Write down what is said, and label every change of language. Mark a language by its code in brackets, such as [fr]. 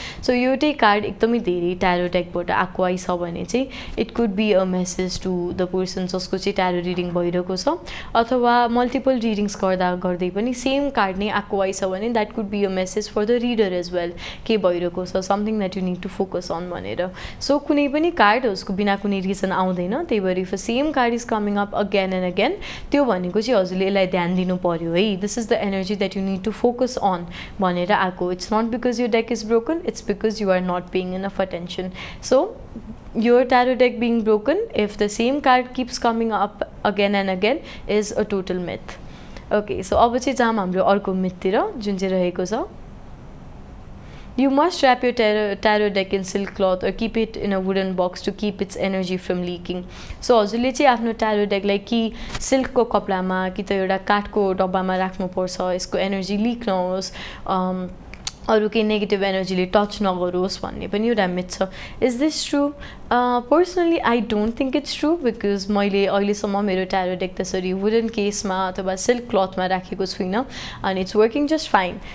[ne] So एउटै card एकदमै धेरै ट्यारो डेकबाट आएको आइछ भने चाहिँ [en] it could be a message to the person [ne] जसको चाहिँ ट्यारो रिडिङ भइरहेको छ, अथवा मल्टिपल रिडिङ्स गर्दै पनि सेम कार्ड नै आएको आइछ भने that could be a message for the reader as well, के भइरहेको छ, something that you need to focus on भनेर. सो कुनै पनि कार्ड उसको बिना कुनै रिजन आउँदैन, त्यही भएर if same card is coming up again and again त्यो भनेको चाहिँ हजुरले यसलाई ध्यान दिनु पऱ्यो है, [en] this is the energy that you need to focus on [ne] भनेर आएको. [en] It's not because your deck is broken, it's because you are not paying enough attention. So your tarot deck being broken, if the same card keeps coming up again and again, is a total myth. Okay, so [ne] अब चाहिँ जाम हाम्रो अर्को मिथतिर जुन चाहिँ रहेको छ, [en] you must wrap your tarot deck in silk cloth or keep it in a wooden box to keep its energy from leaking. [ne] So हजुरले चाहिँ आफ्नो ट्यारो डेकलाई कि सिल्कको कपडामा कि त एउटा काठको डब्बामा राख्नुपर्छ, यसको एनर्जी लिक नहोस्. अरू केही नेगेटिभ एनर्जीले टच नगरोस् भन्ने पनि एउटा मिथ छ. [en] Is this true? [ne] Personally I don't think it's true, because मैले अहिलेसम्म मेरो ट्यारो डेक त्यसरी वुडन केसमा अथवा सिल्क क्लथमा राखेको छुइनँ, अनि [en] It's working just fine.